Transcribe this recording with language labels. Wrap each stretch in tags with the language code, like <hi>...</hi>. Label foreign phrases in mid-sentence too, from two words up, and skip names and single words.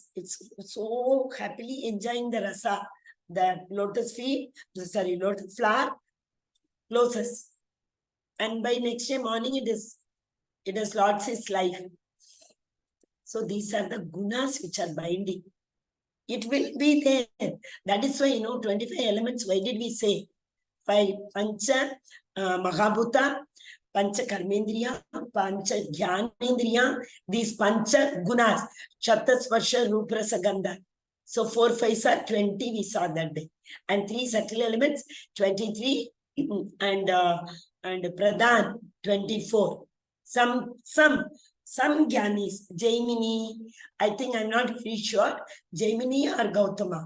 <en>It's so happily enjoying the rasa. The lotus flower closes. And by next day morning, it has lost its life. So these are the gunas which are binding. It will be there. That is why, 25 elements. Why did we say? 5</en> <sa>पञ्च महाभूत पञ्च कर्मेन्द्रिय पञ्च ज्ञानेन्द्रिय,</sa> <en>these Pancha Gunas,</en> <sa>शब्द स्पर्श रूपरस गन्ध.</sa> <en>So 4 5s are 20, we saw that day. And 3 subtle elements, 23, and Pradhan, 24. Some Gyanis, Jaimini, I think I'm not very sure, Jaimini or Gautama.</en>